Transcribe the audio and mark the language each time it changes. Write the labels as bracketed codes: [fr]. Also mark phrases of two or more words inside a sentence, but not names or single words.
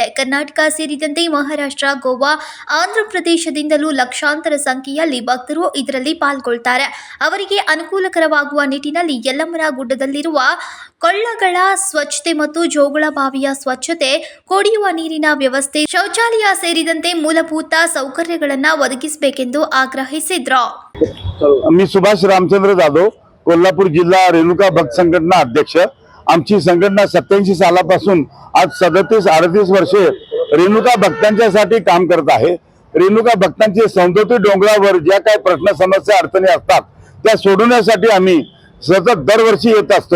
[kn] ಕರ್ನಾಟಕ ಸೇರಿದಂತೆ ಮಹಾರಾಷ್ಟ್ರ, ಗೋವಾ, ಆಂಧ್ರಪ್ರದೇಶದಿಂದಲೂ ಲಕ್ಷಾಂತರ ಸಂಖ್ಯೆಯಲ್ಲಿ ಭಕ್ತರು ಇದರಲ್ಲಿ ಪಾಲ್ಗೊಳ್ಳುತ್ತಾರೆ. ಅವರಿಗೆ ಅನುಕೂಲಕರವಾಗುವ ನಿಟ್ಟಿನಲ್ಲಿ ಯಲ್ಲಮ್ಮನ ಗುಡ್ಡದಲ್ಲಿರುವ ಕೊಳ್ಳಗಳ ಸ್ವಚ್ಛತೆ ಮತ್ತು ಜೋಗುಳ ಬಾವಿಯ ಸ್ವಚ್ಛತೆ, ಕುಡಿಯುವ ನೀರಿನ ವ್ಯವಸ್ಥೆ, ಶೌಚಾಲಯ ಸೇರಿದಂತೆ ಮೂಲಭೂತ ಸೌಕರ್ಯಗಳನ್ನು ಒದಗಿಸಬೇಕೆಂದು ಆಗ್ರಹಿಸಿದ್ರು. [mr] मी सुभाष रामचंद्र जाधव, कोल्हापूर जिल्हा रेणुका भक्त संघटना अध्यक्ष. आमची संघटना 87 सालापासून आज 37-38 वर्षे रेणुका भक्तांच्यासाठी काम करत आहे. रेणुका भक्तांचे सौंदर्य डोंगरावर ज्या काही प्रश्न, समस्या, अडचणी असतात त्या सोडवण्यासाठी आम्ही सतत दरवर्षी येत असतो.